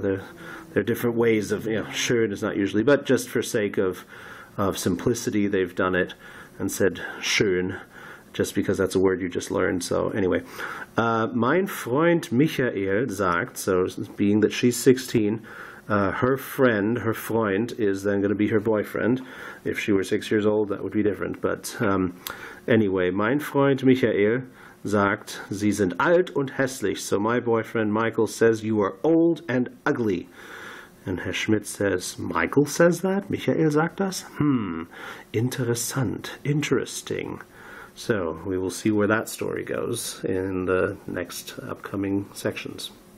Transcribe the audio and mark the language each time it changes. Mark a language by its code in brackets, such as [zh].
[en] There are different ways of, schön is not usually, but just for sake of simplicity, they've done it and said schön. just because that's a word you just learned. So anyway, [de] mein Freund Michael sagt, [en] so being that she's 16, her friend, her Freund, is then going to be her boyfriend. If she were 6 years old, that would be different. But anyway, [de] mein Freund Michael sagt, Sie sind alt und hässlich. [en] So my boyfriend Michael says you are old and ugly. And Herr Schmidt says, Michael says that? [de] Michael sagt das? [en] Interessant, interesting. So we will see where that story goes in the next upcoming sections.